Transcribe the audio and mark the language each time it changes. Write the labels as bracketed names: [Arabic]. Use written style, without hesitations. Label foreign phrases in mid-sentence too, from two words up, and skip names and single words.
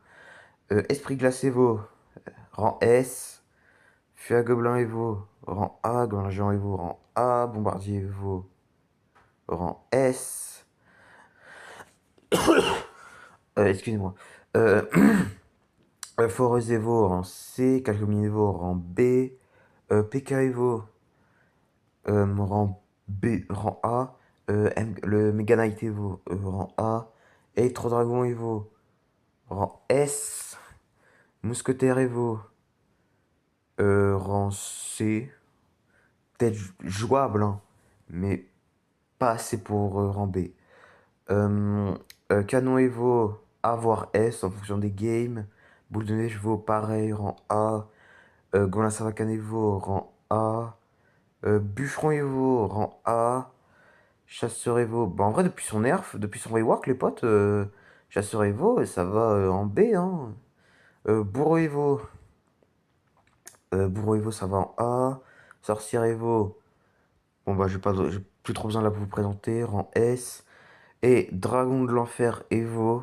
[French] Esprit glace Evo, rang S. Feu à gobelin Evo, rang A. Gobelin géant Evo, rang A. Bombardier Evo, rang S. Excusez-moi. Euh, Forest Evo rang C, Calcomini Evo rang B, PK Evo rang B, rang A, le Mega Knight Evo rang A, Electro Dragon Evo rang S, Mousquetaire Evo rang C, peut-être jouable, hein, mais pas assez pour rang B. Euh, Canon Evo A voire S en fonction des games. Boule de neige Evo pareil, rang A. Golin Savacan Evo, rang A. Bûcheron Evo, rang A. Chasseur Evo. Bah, en vrai, depuis son nerf, depuis son rework, les potes, Chasseur Evo, ça va en B, hein. Bourreau Evo. Bourreau Evo, ça va en A. Sorcière Evo. Bon, bah, j'ai plus trop besoin de la vous présenter. Rang S. Et Dragon de l'Enfer Evo.